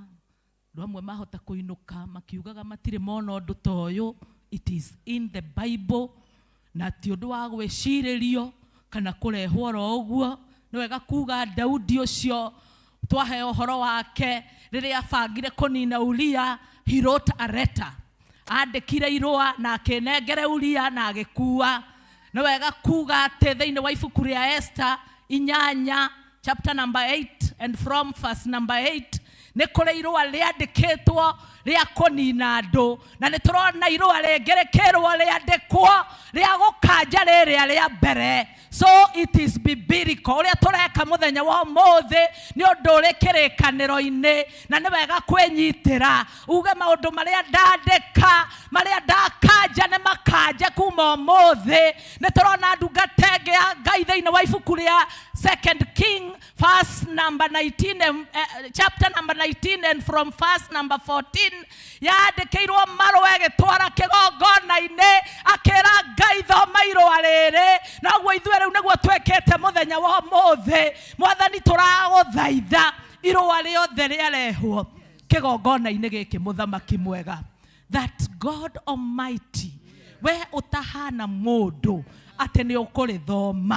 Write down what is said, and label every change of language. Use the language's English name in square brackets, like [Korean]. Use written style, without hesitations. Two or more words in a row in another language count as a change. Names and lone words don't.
[Kikuyu] Ndu amwe mahota kuinuka makiugaga matire mona undu toyo. [English] It is in the Bible [Kikuyu] na ti undu wa gwiciririo kana kurehwo ro uguo. Ni wega kuga Daudi ucio twahe uhoro wake riria bangire kunina Uria, [English] he wrote a letter. [Kikuyu] Andikire irua na akinengere Uria na agikua. Ni wega kuga ati thiini wa ibuku ria Esther 8 [English] chapter number 8 and from verse number 8 [Kikuyu] ni kuri irua riandikitwo ria kunina andu, na ni turona irua ringerekerwo riandikwo ria gukanja riria ria mbere. [English] So it is biblical. [Kikuyu] Uria tureka muthenya wa umuthi ni undu uri kirikaniro-ini, na ni wega kwinyitira uge maundu maria ndandika maria ndakanja ni makanja kuma umuthi. Ni turona ndungata ingi ya Ngai thiini wa ibuku ria 2 King [English] verse number 19 chapter number 19 and from verse number 14 [Kikuyu] yandikirwo marua agitwara kigongona-ini akira Ngai thoma irua riri. Naguo ithuĩ rĩu nĩguo twĩkĩte mũthenya wa ũmũthĩ. Mwathani tũragũthaitha irua rĩothe rĩarehwo kĩgongona-inĩ gĩkĩ mũthamaki mwega, [English] that God Almighty [Kikuyu] we ũtahana mũndũ atĩ nĩ ũkũrĩthoma.